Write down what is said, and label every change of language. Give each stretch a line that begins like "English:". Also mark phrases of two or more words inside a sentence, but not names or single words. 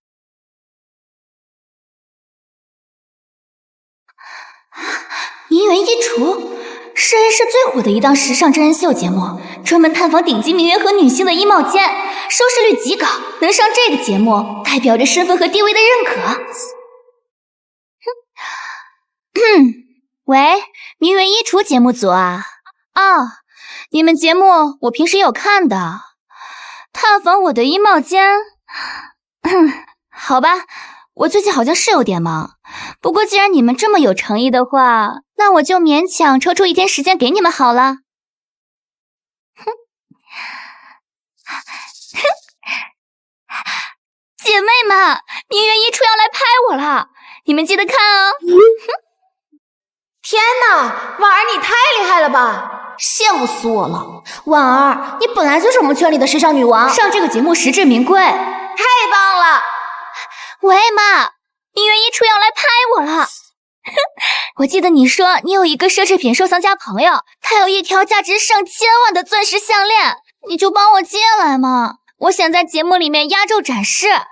Chinese: 名媛衣櫥是 A 市最火的一檔時尚真人秀節目，專門探訪頂級名媛和女星的衣帽間，收視率極高，能上這個節目代表着身份和地位的認可。喂，名媛衣櫥節目組啊？你們節目我平时有看的。探訪我的衣帽间，好吧， 我最近好像是有點忙，不過既然你们這麼有誠意的話，那我就勉強抽出一天時間給你們好了。哼，姐妹們，明月一出要来拍我了，你們記得看哦。天哪，婉儿你太厲害了吧！羡慕死我了，婉兒，你本来就是我們圈裡的時尚女王，上这個節目實至名歸，太棒了！喂媽，明月一出要來拍我了。我記得你說你有一個奢侈品收藏家朋友，他有一條價值上千萬的鑽石項鏈，你就幫我借來嘛，我想在節目裡面壓軸展示。